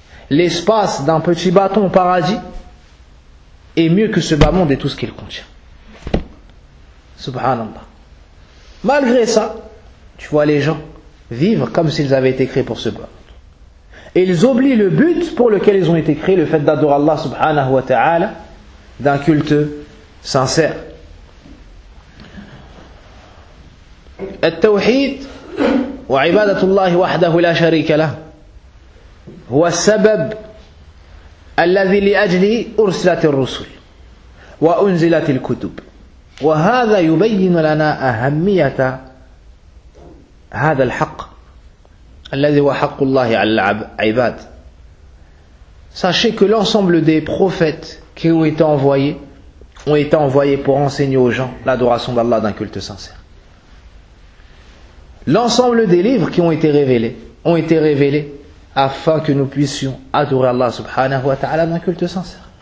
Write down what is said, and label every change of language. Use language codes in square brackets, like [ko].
[fr] L'espace d'un petit bâton au paradis est mieux que ce bas monde et tout ce qu'il contient. Subhanallah. Malgré ça, tu vois les gens vivre comme s'ils avaient été créés pour ce bas monde. Et ils oublient le but pour lequel ils ont été créés, le fait d'adorer Allah subhanahu wa ta'ala, d'un culte sincère. [ar] التوحيد وعبادة الله وحده لا شريك له هو السبب الذي لأجله أرسلت الرسل وأنزلت الكتب وهذا يبين لنا أهمية هذا الحق الذي هو حق الله على العباد. [fr] Sachez que l'ensemble des prophètes qui ont été envoyés pour enseigner aux gens l'adoration d'Allah d'un culte sincère. L'ensemble des livres qui ont été révélés afin que nous puissions adorer Allah subhanahu wa ta'ala d'un culte sincère.